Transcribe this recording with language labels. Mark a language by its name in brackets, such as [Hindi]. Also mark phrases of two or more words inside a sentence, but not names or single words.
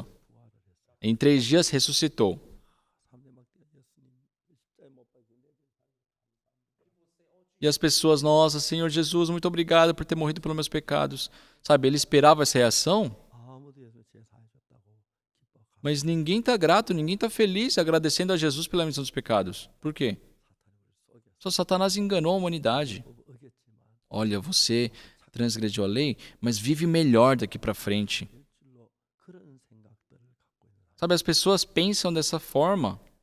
[Portuguese] Em 3 dias ressuscitou. [Korean] 사람들이 막 예수님 십자가에 못 박히고 [Portuguese] E as pessoas, nossa, Senhor Jesus, muito obrigado por ter morrido pelos meus pecados. Ele esperava essa reação, [Korean] 아무도 예수 죄 사해 줬다고 기뻐하고 [Portuguese] Mas ninguém está grato, ninguém está feliz agradecendo a Jesus pela remissão dos pecados. Por quê? Só Satanás enganou a humanidade. Olha, você transgrediu a lei, mas vive melhor daqui para frente. Sabe, as pessoas pensam dessa forma.